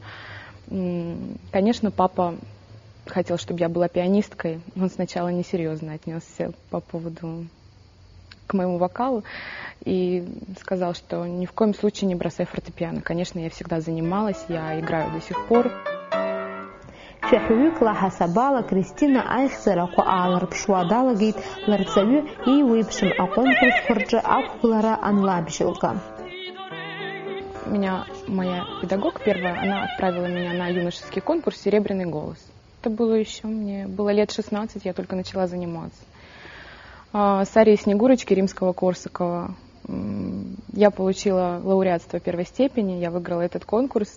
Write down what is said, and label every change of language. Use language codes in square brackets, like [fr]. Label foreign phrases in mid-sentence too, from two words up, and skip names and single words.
[ru] Конечно, папа хотел, чтобы я была пианисткой. Он сначала несерьезно отнесся по поводу к моему вокалу и сказал, что ни в коем случае не бросай фортепиано. Конечно, я всегда занималась, я играю до сих пор. [ab] Шәҳәҩык лаҳасабала Кристина аихьӡарақәа аалырԥшуа далагеит ларҵаҩы ииуеиԥшым аконкурсқәа рҿы ақәгылара анлабжьылга. [ru] Меня моя педагог первая, она отправила меня на юношеский конкурс «Серебряный голос». Это было еще, мне было лет 16, я только начала заниматься. С арией «Снегурочки» Римского-Корсакова я получила лауреатство первой степени, я выиграла этот конкурс.